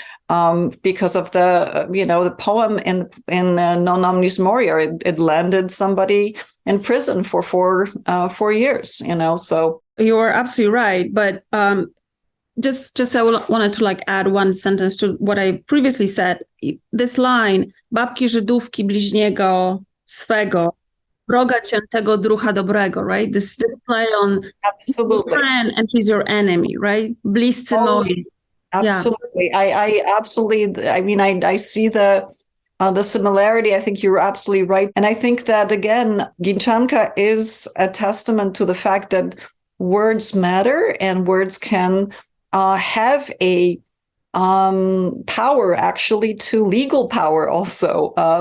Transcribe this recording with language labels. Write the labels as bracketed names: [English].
[English] Because of the poem in Non omnis moriar, it landed somebody in prison for 4 years. So you are absolutely right. But just I wanted to add one sentence to what I previously said. This line: [Polish] babki Żydówki bliźniego swego, wroga ciętego druha dobrego. [English] Right. This play on absolutely, your friend and he's your enemy. Right. [Polish] Bliscy moi. [English] Absolutely. Yeah. I absolutely, I see the similarity. I think you're absolutely right. And I think that, again, Ginczanka is a testament to the fact that words matter and words can have a power, actually, to legal power also.